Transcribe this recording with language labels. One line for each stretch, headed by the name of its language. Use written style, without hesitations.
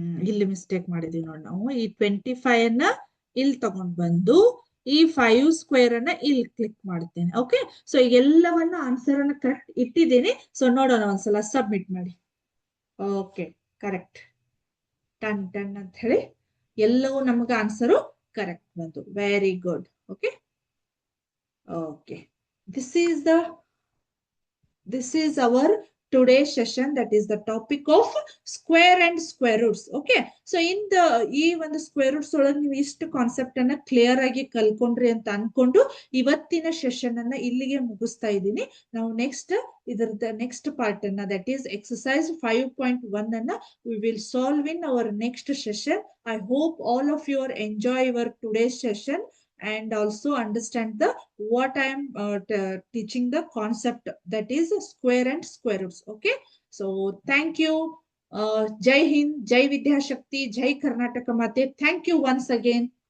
Kannada: ಇಲ್ಲಿ ಮಿಸ್ಟೇಕ್ ಮಾಡಿದ್ವಿ ನೋಡಿ ನಾವು. ಈ 25 ಅನ್ನ ಇಲ್ಲಿ ತಗೊಂಡ್ ಬಂದು ಈ 5 ಸ್ಕ್ವೇರ್ ಅನ್ನ ಇಲ್ಲಿ ಕ್ಲಿಕ್ ಮಾಡ್ತೇನೆ. ಓಕೆ. ಸೊ ಎಲ್ಲವನ್ನ ಆನ್ಸರ್ ಅನ್ನ ಕರೆಕ್ಟ್ ಇಟ್ಟಿದ್ದೇನೆ. ಸೊ ನೋಡೋಣ ಒಂದ್ಸಲ ಸಬ್ಮಿಟ್ ಮಾಡಿ. ಓಕೆ. ಕರೆಕ್ಟ್. ಟನ್ ಟನ್ ಅಂತ ಹೇಳಿ ಎಲ್ಲವೂ ನಮಗೆ ಆನ್ಸರು ಕರೆಕ್ಟ್ ಬಂತು. Very good. Okay. Okay.
English: This is our today's session, that is the topic of square and square roots. Okay.
Kannada: So ಈ ಒಂದು ಸ್ಕ್ವೇರ್ ರೂಟ್ಸ್ ಒಳಗೆ ನೀವು ಇಷ್ಟು ಕಾನ್ಸೆಪ್ಟ್ ಅನ್ನ ಕ್ಲಿಯರ್ ಆಗಿ ಕಲ್ಕೊಂಡ್ರಿ ಅಂತ ಅನ್ಕೊಂಡು ಇವತ್ತಿನ ಸೆಷನ್ ಅನ್ನ ಇಲ್ಲಿಗೆ ಮುಗಿಸ್ತಾ ಇದ್ದೀನಿ. ನಾವು ನೆಕ್ಸ್ಟ್ ಇದರದ ನೆಕ್ಸ್ಟ್ ಪಾರ್ಟ್ ಅನ್ನ,
English: that is
Kannada: ಎಕ್ಸರ್ಸೈಸ್ 5.1 ಅನ್ನ
English: we will solve in our next session. I hope all of you are enjoy your today's session and also understand what I am teaching the concept, that is square and square roots. Okay. So thank you.
Kannada: ಜೈ ಹಿಂದ್, ಜೈ ವಿದ್ಯಾಶಕ್ತಿ, ಜೈ ಕರ್ನಾಟಕ ಮಾತೆ.
English: Thank you once again.